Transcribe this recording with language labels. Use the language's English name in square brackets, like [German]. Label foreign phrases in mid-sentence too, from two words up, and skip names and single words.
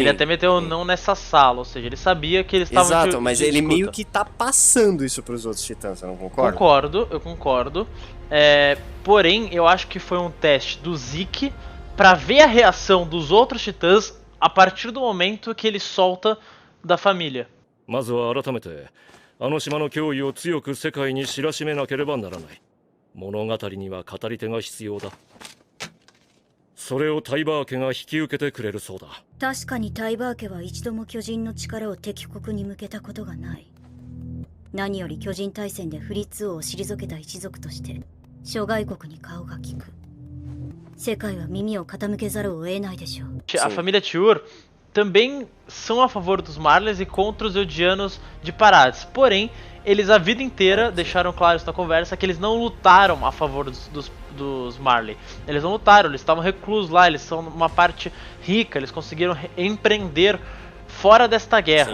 [Portuguese] ele até meteu não nessa sala, ou seja, ele sabia que eles estavam Exato, mas ele escuta. meio que tá passando isso pros outros titãs, você não concorda? Eu concordo. Porém, eu acho que foi um teste do Zeke pra ver a reação dos outros titãs a partir do momento que ele solta da família. [Japanese] まずは改めてあの島の脅威を強く世界に知らしめなければならない。物語には語り手が必要だ。それをタイバー家が引き受けてくれるそうだ。確かにタイバー家は一度も巨人の力を敵国に向けたことがない。何より巨人大戦でフリッツ王を退けた一族として諸外国に顔が利く。世界は耳を傾けざるを得ないでしょう。 [Portuguese] A família Tiur também são a favor dos Marleys e contra os Eldianos de Parades. Porém, eles a vida inteira deixaram claro isso na conversa, que eles não lutaram a favor dos Marley. Eles não lutaram, eles estavam reclusos lá, eles são uma parte rica, eles conseguiram empreender fora desta guerra.